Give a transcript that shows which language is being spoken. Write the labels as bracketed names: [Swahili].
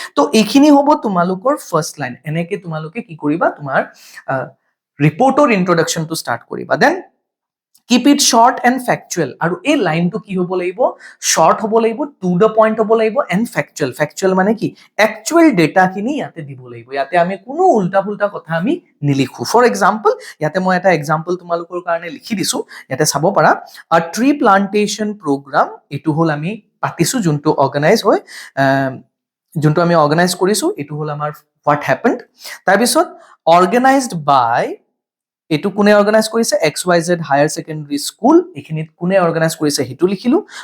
[Assamese] তো এইখিনি হ'ব তোমালোকৰ ফাৰ্ষ্ট লাইন। এনেকে তোমালোকে কি কৰিবা, তোমাৰ ৰিপৰ্টৰ ইন্ট্ৰডাকশ্যনটো ষ্টাৰ্ট কৰিবা। Then [English] keep it short and factual, [Assamese] আৰু এই লাইনটো কি হ'ব লাগিব, short হ'ব লাগিব, to the point হ'ব লাগিব, and factual। factual মানে কি, actual data খিনি ইয়াতে দিব লাগিব। ইয়াতে আমি কোনো উল্টা ফুল্টা কথা আমি নিলিখো। ফৰ এক্সাম্পল, ইয়াতে মই এটা এক্সাম্পল তোমালোকৰ কাৰণে লিখি দিছো, ইয়াতে চাব পাৰা। আ ট্ৰী প্লান্টেশ্যন প্ৰগ্ৰাম, এইটো হ'ল আমি পাতিছো, যোনটো অৰ্গেনাইজ হয়, যোনটো আমি অৰ্গেনাইজ কৰিছো, এইটো হ'ল আমাৰ হোৱাট হেপেণ্ড। তাৰপিছত অৰ্গেনাইজড বাই, এইটো কোনে অৰ্গেনাইজ কৰিছে, XYZ হায়াৰ ছেকেণ্ডাৰী স্কুল, এইখিনিত কোনে অৰ্গেনাইজ কৰিছে সেইটো লিখিলো।